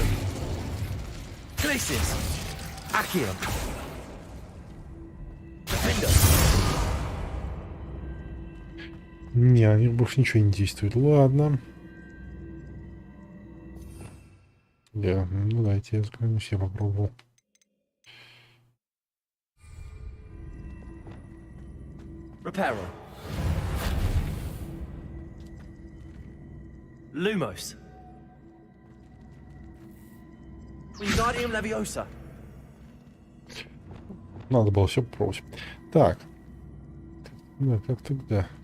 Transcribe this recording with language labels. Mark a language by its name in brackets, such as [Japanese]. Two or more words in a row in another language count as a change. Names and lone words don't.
[Latin] Glacius. Accio. Defendo. [Russian] Не, на них больше ничего не действует. Ладно. Ну дайте я взглянусь, я попробовал. [Latin] Reparo. Lumos. Wingardium Leviosa. [Russian] Надо было все попробовать. Так. Да, как тогда?